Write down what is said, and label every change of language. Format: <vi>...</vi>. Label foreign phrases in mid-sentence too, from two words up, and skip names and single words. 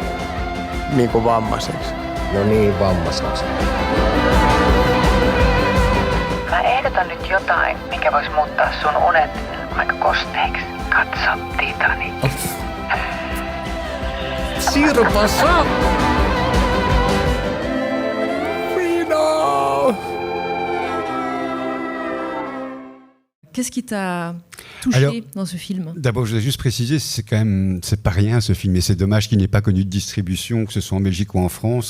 <fi>Niinku vammaiseksi. No niin, vammaiseksi. Mä ehdotan nyt jotain, mikä vois muuttaa sun unet aika kosteiksi. Katso Titanic. Sirpa saa! Final!</fi> <fr>Qu'est-ce qui t'a touché dans ce film ? D'abord, je voudrais juste préciser, c'est pas rien ce film, et c'est dommage qu'il n'ait pas connu de distribution, que ce soit en Belgique ou en France.</fr>